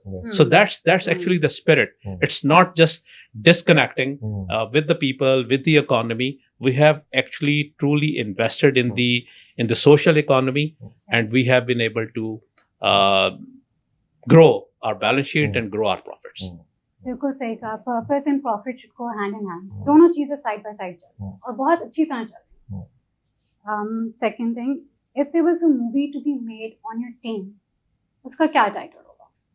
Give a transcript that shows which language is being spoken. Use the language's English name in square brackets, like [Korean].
[English] So that's actually the spirit. It's not just disconnecting with the people, with the economy. We have actually truly invested in the social economy, and we have been able to grow our balance sheet and grow our profits. [Hindi] बिल्कुल सही कहा. [English] Purpose and profit should go hand in hand. [Hindi] दोनों चीजें [English] side by side [Hindi] चल और बहुत अच्छी तरह चल. [English] Second thing, if there was a movie to be made on your team, [Hindi] उसका क्या title होगा?